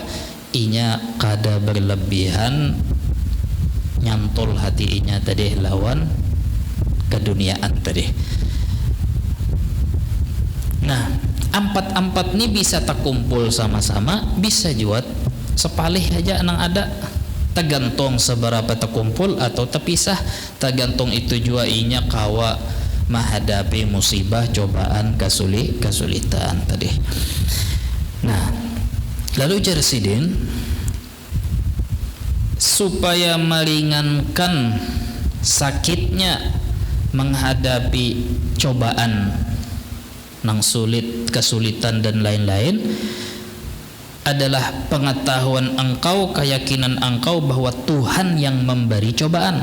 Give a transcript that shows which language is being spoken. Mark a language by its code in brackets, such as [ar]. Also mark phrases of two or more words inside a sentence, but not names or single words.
[bjn] Inya kada berlebihan nyantol hati inya tadi lawan keduniaan tadi. Nah, empat ini bisa tak kumpul sama-sama, bisa juga sepalih aja nang ada, tergantung seberapa terkumpul atau terpisah, tergantung itu juga inya kawa menghadapi musibah, cobaan, kesulitan tadi. Nah, lalu Jarsidin supaya meringankan sakitnya menghadapi cobaan nang sulit, kesulitan dan lain-lain adalah pengetahuan engkau, keyakinan engkau bahwa Tuhan yang memberi cobaan.